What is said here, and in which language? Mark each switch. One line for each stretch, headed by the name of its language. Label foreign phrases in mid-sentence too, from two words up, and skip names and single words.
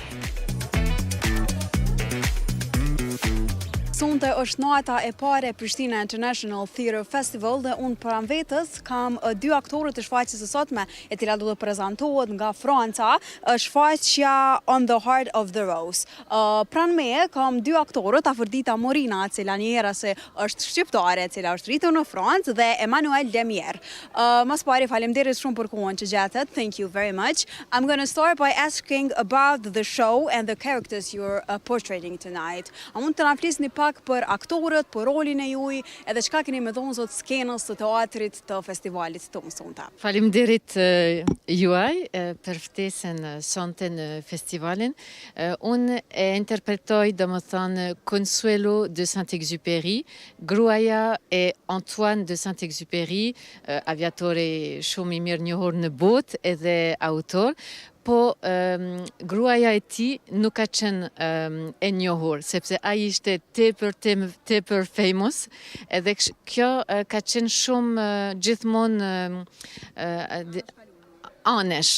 Albanian: Sonte është nata e parë e Prishtina International Theatre Festival dhe unë pranë vetës kam dy aktorë të shfaqjes së sotme, e cila do të prezantohet nga Franca, shfaqja On the Heart of the Rose. Pranë me kam dy aktorët, Afrodita Morina, e cila njëherë se është shqiptare, e cila është rritur në Francë, dhe Emmanuel Demier. Mas pari, faleminderit shumë për kohën që gjetët.
English: Thank you very much. I'm going to start by asking about the show and the characters you're portraying tonight.
Albanian: A mund të na flisni pak për aktorët, për rolin e juaj, edhe çka keni me thonë sot skenës të teatrit të festivalit tonë sonte. Faleminderit juaj për ftesën sonte në festivalin. Unë e interpretoj domethënë Consuelo de Saint-Exupéry, gruaja e Antoine de Saint-Exupéry, aviatore shumë i mirë njohur në botë edhe autor. Po gruaja e tij nuk ka qenë e njohur, sepse ai ishte tepër famous, edhe kjo ka qenë shumë gjithmonë anesh.